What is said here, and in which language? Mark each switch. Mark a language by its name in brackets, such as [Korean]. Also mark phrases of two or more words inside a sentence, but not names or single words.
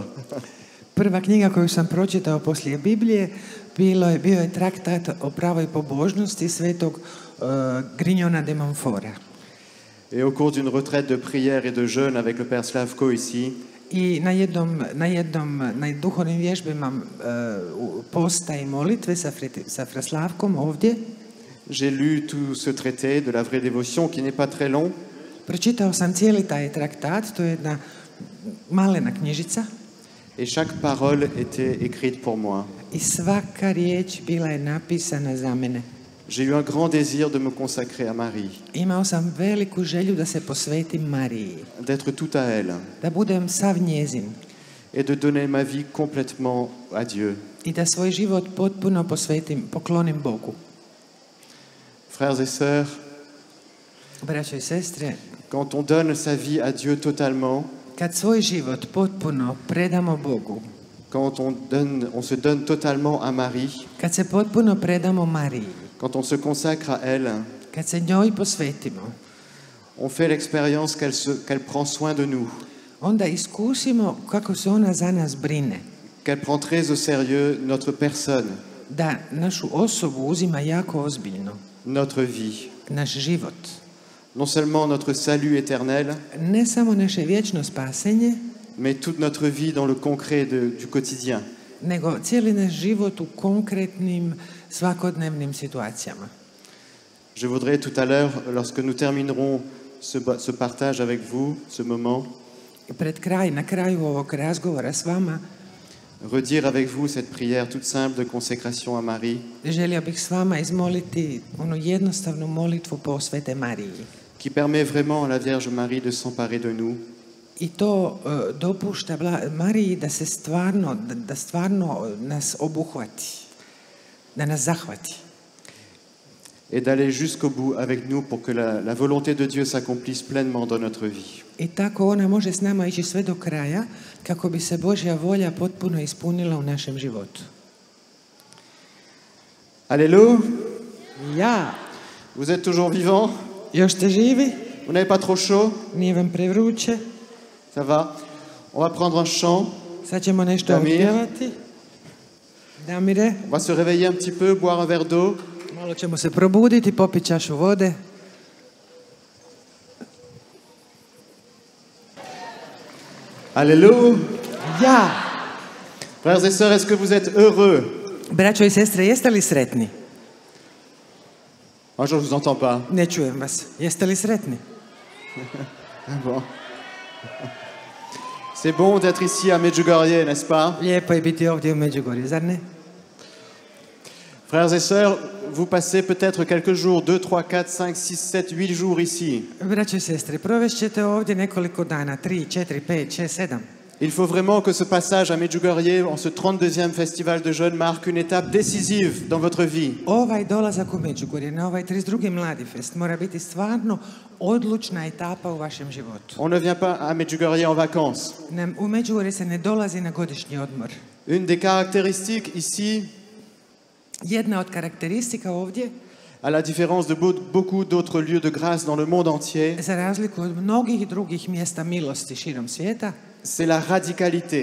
[Croatian] Prva knjiga koju sam pročitao poslije Biblije bio je traktat o pravoj pobožnosti svetog Grignona de Montfora. [French] Et au cours d'une retraite de prière et de jeûne avec le Père Slavko ici, [Croatian] I na duhovnim vježbama posta i molitve sa Fraslavkom ovdje, [French] j'ai lu tout ce traité de la vraie dévotion qui n'est pas très long. [Croatian] pročitao sam cijeli taj traktat, to je jedna malena knjižica. [French] Et chaque parole était écrite pour moi. [Croatian] I svaka riječ bila je napisana za mene. [French] J'ai eu un grand désir de me consacrer à Marie, [Croatian] Imao sam veliku želju da se posvetim Mariji, [French] d'être tout à elle [Croatian] da budem sav njezin [French] et de donner ma vie complètement à Dieu. [Croatian] i da svoj život potpuno poklonim Bogu. [French] Frères et sœurs, [Croatian] Braćo i sestre, [French] quand on donne sa vie à Dieu totalement, [Croatian] kad svoj život potpuno predamo Bogu, [French] quand on se donne totalement à Marie, [Croatian] kad se potpuno predamo Mariji, [French] quand on se consacre à elle, [Croatian] kad se njoj posvetimo, [French] on fait l'expérience qu'elle prend soin de nous, [Croatian] onda iskusimo kako se ona za nas brine, [French] qu'elle prend très au sérieux notre personne, [Croatian] da našu osobu uzima jako ozbiljno, [French] notre vie. [Croatian] naš život. [French] Non seulement notre salut éternel, [Croatian] Ne samo naše vječno spasenje, [French] mais toute notre vie dans le concret du quotidien. [Croatian] nego cijeli naš život u konkretnim svakodnevnim situacijama. [French] Je voudrais tout à l'heure, lorsque nous terminerons ce partage avec vous, ce moment, [Croatian] Na kraju ovog razgovora s vama, [French] redire avec vous cette prière toute simple de consécration à Marie, [Croatian] želio bih s vama izmoliti onu jednostavnu molitvu posvete Mariji. [French] qui permet vraiment à la Vierge Marie de s'emparer de nous, [Croatian] I to dopušta Mariji da se stvarno, da stvarno nas obuhvati, da nas zahvati. [French] et d'aller jusqu'au bout avec nous pour que la volonté de Dieu s'accomplisse pleinement dans notre vie. [Croatian] I tako ona može s nama ići sve do kraja kako bi se Božja volja potpuno ispunila u našem životu. [French] Alléluia! [Croatian] Ja, [French] Vous êtes toujours vivant? [Croatian] još ste živi? [French] Vous n'avez pas trop chaud? [Croatian] Nije vam prevruće? [French] Ça va? On va prendre un chant. [Croatian] Sad ćemo nešto Damir. otpjevati. Damire, [French] On va se réveiller un petit peu, boire un verre d'eau. [Croatian] malo ćemo se probuditi, popiti čašu vode. [French] Alléluia! [Croatian] Ja! [French] Frères et sœurs, est-ce que vous êtes heureux? [Croatian] Braćo i sestre, jeste li sretni? [French] Moi, je ne vous entends pas. [Croatian] Ne čujem vas. Jeste li sretni? [French] Ah bon. C'est bon d'être ici à Medjugorje, n'est-ce pas? [Croatian] Lijepo je biti ovdje u Međugorju, zar ne? [French] Frères et sœurs, vous passez peut-être quelques jours, 2, 3, 4, 5, 6, 7, 8 jours ici. [Croatian] Braćo i sestre, provešćete ovdje nekoliko dana, 3, 4, 5, 6, 7. [French] Il faut vraiment que ce passage à Medjugorje, en ce 32e festival de jeunes, marque une étape décisive dans votre vie. [Croatian] Ovaj dolazak u Međugorje, na ovaj 32. Mladi fest, mora biti stvarno odlučna etapa u vašem životu. [French] On ne vient pas à Medjugorje en vacances. [Croatian] U Međugorje se ne dolazi na godišnji odmor. [French] Une des caractéristiques ici, [Croatian] Jedna od karakteristika ovdje, [French] à la différence de beaucoup d'autres lieux de grâce dans le monde entier, [Croatian] za razliku od mnogih drugih mjesta milosti širom svijeta, [French] c'est la radicalité.